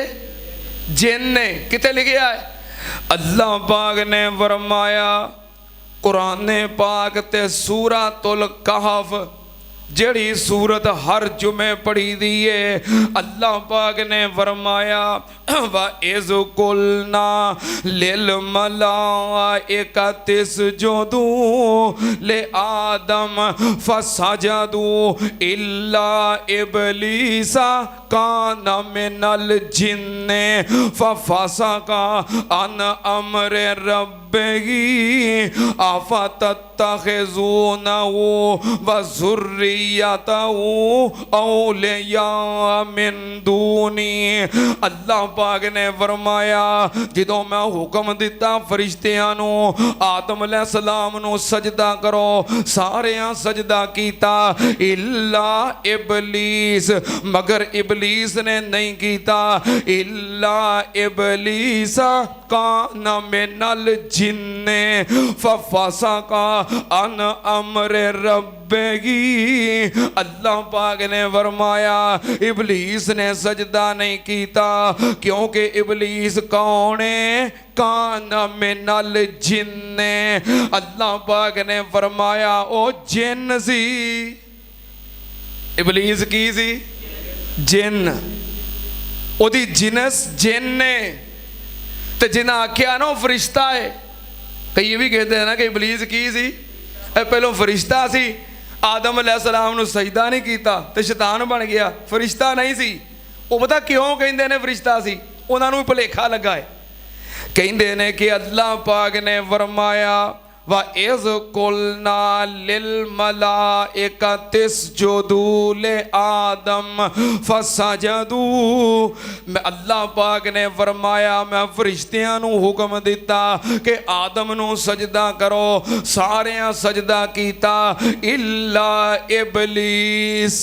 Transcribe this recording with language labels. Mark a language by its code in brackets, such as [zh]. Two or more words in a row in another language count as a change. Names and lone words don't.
[pa] جن نے۔ کتنے لکھیا ہے؟ اللہ پاک نے فرمایا قرآن پاک تے سورۃ الکہف، جیہڑی سورت ہر جمعے پڑھی دی ہے، اللہ پاک نے [ar] فرمایا وإذ قلنا للملائكة اسجدوا لآدم فسجدوا إلا إبليس كان من الجن ففسق عن أمر ربه أفتتخذونه وذريته أولياء من دوني. [pa] اللہ پاک نے فرمایا جدوں میں حکم دتا فرشتیاں نوں آدم علیہ السلام نوں سجدہ کرو، ساریاں سجدہ کیتا الا ابلیس، مگر ابلیس نے نہیں کیتا. [ar] إلا إبليس كان من الجن ففسق عن أمر ربه. [pa] اللہ پاک نے فرمایا ابلیس نے سجدہ نہیں کیتا، کیونکہ ابلیس کون ہے? [ar] كان من الجن. [pa] اللہ پاک نے فرمایا او جن سی. ابلیس کی سی؟ جن. اوہدی جنس جن نے. تو جنہاں آکھیا نا فرشتہ ہے. [ur] کئی یہ بھی کہتے ہیں نا کہ [pa] ابلیس کی سی؟ پہلوں فرشتہ سی، آدم علیہ السلام نوں سجدہ نہیں کیتا تے شیطان بن گیا، فرشتہ نہیں سی. [ur] وہ پتا کیوں کہتے ہیں فرشتہ سی? انہوں نے بھلیکھا لگا ہے۔ کہتے ہیں کہ اللہ پاک نے فرمایا [ar] وإذ قلنا للملائكة اسجدوا لآدم فسجدوا. [pa] میں اللہ پاک نے فرمایا میں فرشتیاں نوں حکم دتا کہ آدم نوں سجدہ کرو، ساریاں سجدہ کیتا الا ابلیس.